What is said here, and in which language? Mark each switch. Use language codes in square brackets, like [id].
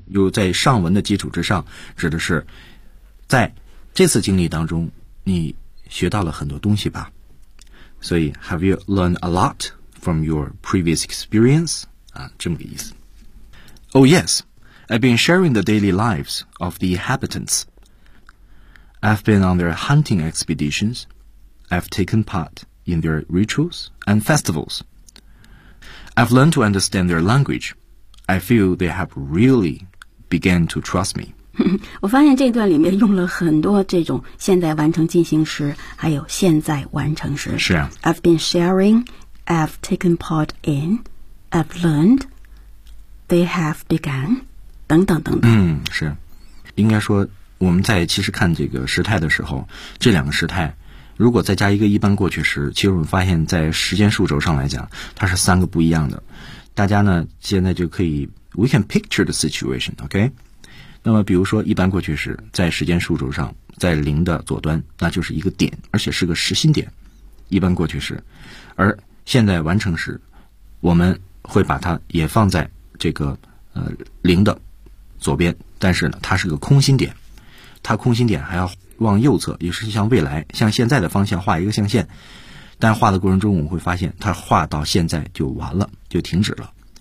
[zh] 如在上文的基础之上，指的是在这次经历当中你学到了很多东西吧。所以 [en] Have you learned a lot from your previous experience? [zh] 啊，这么个意思。 [en] Oh yes, I've been sharing the daily lives of the inhabitants. I've been on their hunting expeditions. I've taken part in their rituals and festivals. I've learned to understand their language. I feel they have really began to trust me. [zh] 我发现这段里面用了很多这种现在完成进行时，还有现在完成时。是啊。 [en] I've been sharing, I've taken part in, I've learned, they have begun, [zh] 等等等等。嗯，是。应该说我们在其实看这个时态的时候，这两个时态如果再加一个一般过去时，其实我们发现在时间数轴上来讲它是三个不一样的。大家呢现在就可以 [en] We can picture the situation, OK? [zh] 那么比如说一般过去时在时间数轴上在零的左端，那就是一个点，而且是个实心点，一般过去时。而现在完成时我们会把它也放在这个零的左边，但是呢它是个空心点，它空心点还要往右侧，也是向未来向现在的方向画一个象限，但画的过程中我们会发现它画到现在就完了，就停止了。